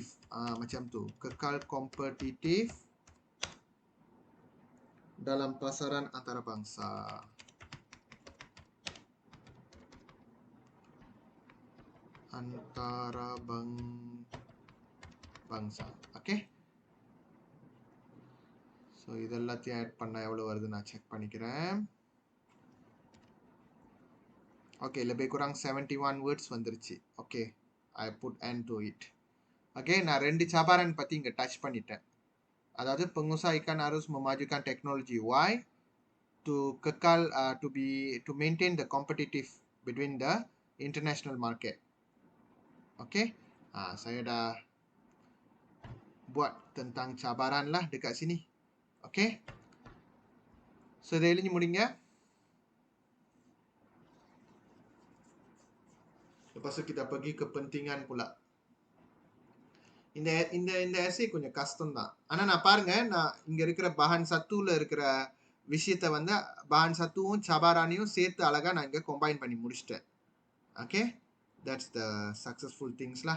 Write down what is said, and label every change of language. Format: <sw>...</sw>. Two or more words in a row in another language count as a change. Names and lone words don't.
<ms>Macam tu, kekal kompetitif dalam pasaran antarabangsa. Bangsa.</ms> <ta>Okay, ஸோ இதெல்லாத்தையும் ஆட் பண்ணால் எவ்வளோ வருது நான் செக் பண்ணிக்கிறேன்.</ta> <en>Okay,</en> <ms>lebih kurang</ms> <en>71 words வந்துருச்சு. Okay, I put end to it.</en> <ta>Okay, நான் 2 cabaran பத்தி இங்க டச் பண்ணிட்டேன்.</ta> <ms>அதாவது pengusaha ikan harus memajukan teknologi.</ms> <en>Why? To kekal to maintain the competitive between the international market.</en> <ms>Okay, saya dah buat tentang cabaran lah dekat sini.</ms> <en>Okay, so daily முடிங்க.</en> <ms>Lepas tu kita pergi kepentingan pula.</ms> <ta>இந்த essay கொஞ்சம் கஷ்டம் தான். ஆனா நான் பாருங்க, நான் இங்க இருக்கிற பஹான் சத்துல இருக்கிற விஷயத்தை வந்து பஹான் சத்துவும் சபாரானையும் சேர்த்து அழகா நான் இங்க கம்பைன் பண்ணி முடிச்சிட்டேன்.</ta> <en>Okay, that's the successful things lah.</en>